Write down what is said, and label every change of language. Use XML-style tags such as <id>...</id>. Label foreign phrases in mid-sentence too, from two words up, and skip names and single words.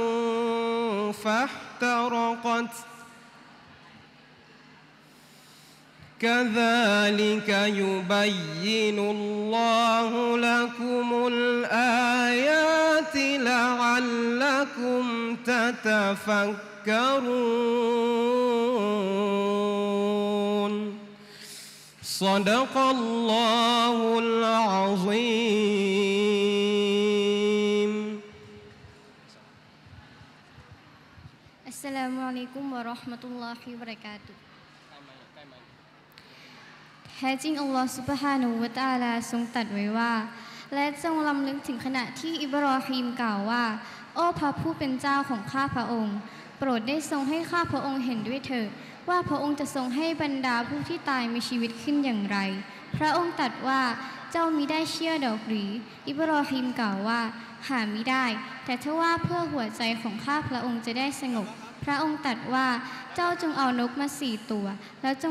<ar>فاحترقت كذلك يبين الله لكم الآيات لعلكم تتفكرون صدق الله العظيم. السلام عليكم ورحمة الله وبركاته.</ar> <th>แท้จริง</th> <ar>الله سبحانه وتعالى</ar> <th>ทรงตรัสไว้ว่าและจงรำลึกถึงขณะที่อิบรอฮีมกล่าวว่าโอ้พระ ผู้เป็นเจ้าของข้าพระองค์โปรดได้ทรงให้ข้าพระองค์เห็นด้วยเถิดว่าพระองค์จะทรงให้บรรดาผู้ที่ตายมีชีวิตขึ้นอย่างไรพระองค์ตรัสว่าเจ้ามิได้เชื่อดอกหรืออิบรอฮีมกล่าวว่าหามิได้แต่ถ้าว่าเพื่อหัวใจของข้าพระองค์จะได้สงบพระองค์ตรัสว่าเจ้าจงเอานกมา4 ตัวแล้วจง</th>